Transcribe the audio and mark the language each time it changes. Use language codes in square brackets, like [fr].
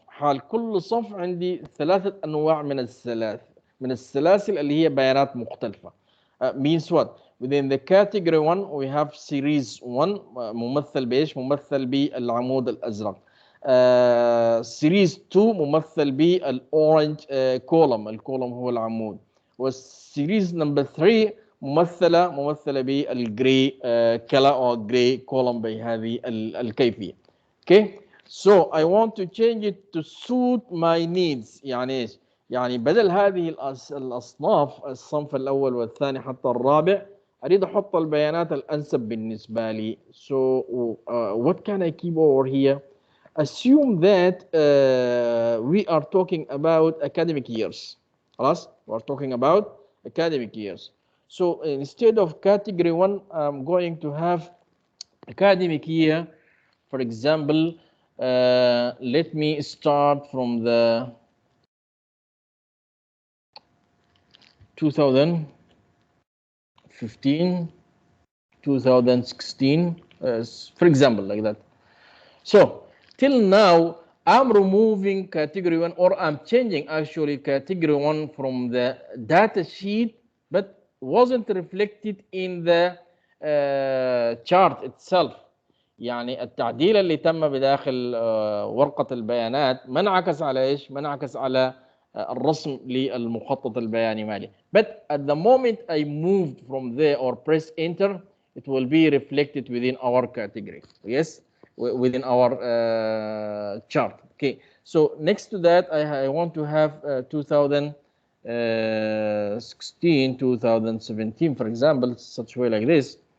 [ar] حال كل صنف عندي 3 أنواع من السلاسل اللي هي بيانات مختلفة. [en] Means what? Within the category 1 we have series 1 [ar] ممثل بإيش؟ ممثل بالعمود الأزرق. سيريز 2 ممثل بالاورنج كولوم. الكولوم هو العمود. والسيريز نمبر 3 ممثله بالجري كلا او جري كولوم بهذه الكيفيه. [en] Okay. So I want to change it to suit my needs. [ar] يعني ايش؟ يعني بدل هذه الاصناف الصنف الاول والثاني حتى الرابع اريد احط البيانات الانسب بالنسبه لي. [en] So what can I keep over here? assume that we are talking about academic years. [ar] خلاص? [en] We're talking about academic years. So instead of category 1, I'm going to have academic year. For example, let me start from the 2015, 2016, for example, like that. So till now, I'm removing category 1, or I'm changing actually category 1 from the data sheet, but wasn't reflected in the chart itself. [ar] يعني التعديل اللي تم بداخل ورقة البيانات ما انعكس على ايش؟ ما انعكس على الرسم للمخطط البياني مالي. [en] But at the moment I moved from there or press enter, it will be reflected within our category. Yes, within our chart. Okay. So next to that, I want to have 2016, 2017, for example, such way like this.